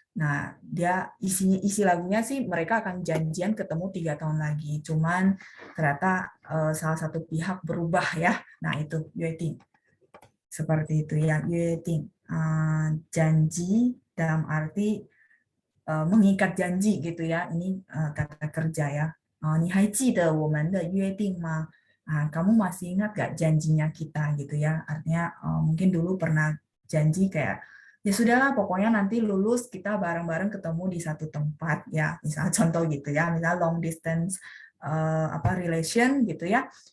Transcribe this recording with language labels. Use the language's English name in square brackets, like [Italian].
[Indonesian] Nah, dia isi lagunya sih mereka akan janjian ketemu 3 tahun lagi. Cuman ternyata salah satu pihak berubah ya. Nah, itu Yueting. Seperti itu ya, Yueting. Janji dalam arti mengikat janji gitu ya. Ini kata kerja ya. [Chinese] 你还记得我们的约定吗？ [Indonesian] kamu masih ingat gak janjinya kita gitu ya? Artinya mungkin dulu pernah janji kayak ya sudahlah pokoknya nanti lulus kita bareng-bareng ketemu di satu tempat ya. Misal contoh gitu ya, misal long distance relation gitu ya.